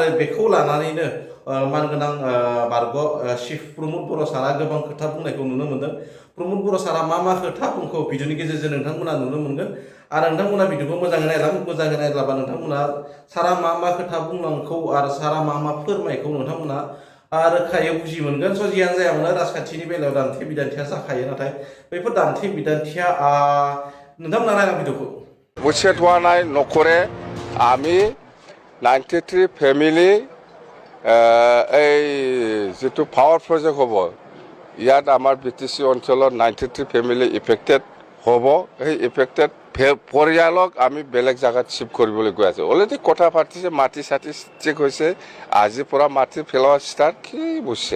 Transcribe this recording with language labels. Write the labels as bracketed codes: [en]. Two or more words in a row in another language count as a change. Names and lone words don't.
[brx] बेखौ लानानैनो मानगोनां बारग' चिफ प्रमद बर' सारा गोबां खोथा बुंनायखौ नुनो मोन्दों प्रमद बर' सारा मा खोथा बुंखौ भिडिअनि गेजेरजों नोंथांमोना नुनो मोनगोन आरो नोंथांमोना भिडिअखौ मोजाङै नायलाबा नोंथांमोना सारा मा खोथा बुंनांगौ आरो सारा मा फोरमायखौ नोंथांमोना रोखायै बुजि मोनगोन जियानो जाया मानो राजखान्थिनि बेलायाव दान्थे बिदान्थिया जाखायो नाथाय बैफोर दान्थे बिदान्थिया नोंथांमोना नायला भिडिअखौ [as] উচ্ছেদ হোৱা নাই নকৰে আমি 93 ফেমিলি এই যেটো [en] power project [as] হ'ব ইয়াত আমাৰ বিটিসি অঞ্চলত 93 [en] family affected [as] হ'ব এই ইফেক্টেড পৰিয়ালক আমি বেলেগ জায়গাত শিফট কৰিবলৈ গৈ আছে অলৰেডি কথা পাতিছে মাটি সাটি চেক হৈছে আজিৰ পৰা মাটি ফেলোৱা ষ্টাৰ্ট কি বুজিছে